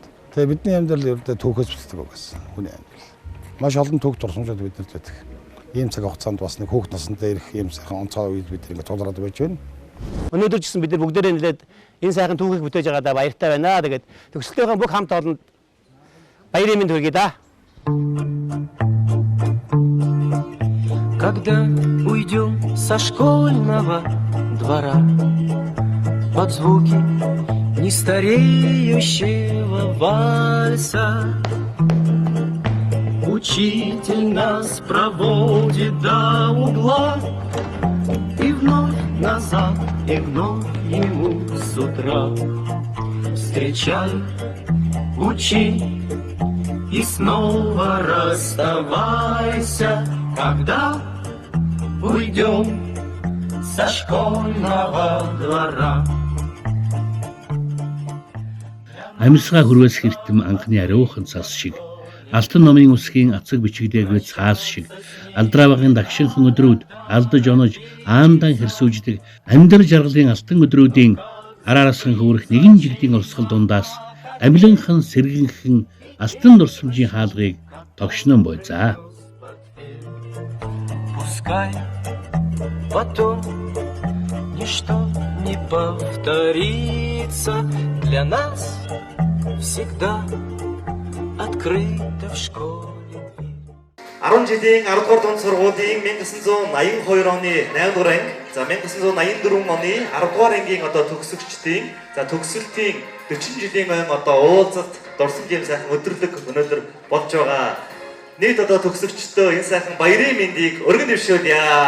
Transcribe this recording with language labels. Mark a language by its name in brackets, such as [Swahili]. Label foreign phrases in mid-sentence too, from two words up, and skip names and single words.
[Mongolian] Тэгээ бидний амьдрал ердөө түүхээс бэлддэг байсан хүний амьдрал. Маш олон түүх дурсамжууд биднэрт байдаг. Ийм цаг хугацаанд бас нэг хүүхэд насндаа ирэх ийм сайхан онцгой үед бид ингэ тулгараад байж байна. Өнөөдөр ч гэсэн бид нар бүгдээрээ нэлээд энэ сайхан түүхийг бүтээж байгаадаа баяртай байна. Тэгээд төгсөлтийн бүх хамт олонд баярын мэнд хүргэе да. [Russian] Когда уйдем со школьного двора под звуки нестареющего вальса, учитель нас проводит до угла и вновь назад, и вновь ему с утра. Встречай, учи и снова расставайся, когда уйдем со школьного двора. [Mongolian] Амьсгаа хүрвээс хэртэм анхны ариухан цас шиг, алтан номын үсгийн ацаг бичигдээгүй цаас шиг, алдраа багын дагшинхан өдрүүд алдаж онож аандан хэрсүүждэг амьдар жаргалын алтан өдрүүдийн араараасан хөөрөх нэгэн жигдийн урсгал дундаас амиланхан сэргэнхэн алтан дурсамжийн хаалгыг тогшнон бойзаа. [Russian] Пускай потом ничто не повторится, для нас всегда открыто в школе. [Mongolian] 10 жилийн 10 дугаар дунд сургуулийн 1982 оны 8 дугаар анги, за 1984 оны 10 дугаар ангийн одоо төгсөгчдийн за төгсөлтийн 40 жилийн өн одоо уулзалт дурсамж юм сайхан өдөрлөг өнөөдөр болж байгаа. Нийт одоо төгсөгчдөө энэ сайхан баярын мэндийг өргөн дэвшүүлье.